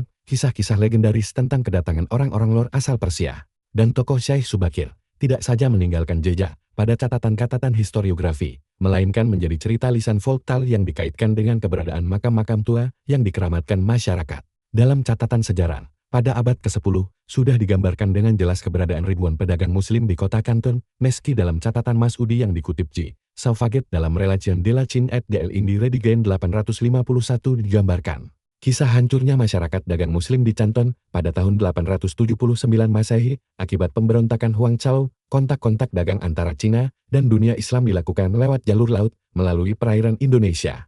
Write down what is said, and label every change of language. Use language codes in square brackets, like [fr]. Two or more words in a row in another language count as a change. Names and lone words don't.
[id] Kisah-kisah legendaris tentang kedatangan orang-orang Lor asal Persia dan tokoh Syekh Subakir tidak saja meninggalkan jejak pada catatan-catatan historiografi, melainkan menjadi cerita lisan folktale yang dikaitkan dengan keberadaan makam-makam tua yang dikeramatkan masyarakat. Dalam catatan sejarah, pada abad ke-10, sudah digambarkan dengan jelas keberadaan ribuan pedagang Muslim di kota Kanton, meski dalam catatan Masudi yang dikutip J. Saufaget dalam Relation de la Chine et de l'Inde Redigen 851 digambarkan kisah hancurnya masyarakat dagang Muslim di Canton pada tahun 879 Masehi akibat pemberontakan Huang Chao. Kontak-kontak dagang antara Cina dan dunia Islam dilakukan lewat jalur laut melalui perairan Indonesia.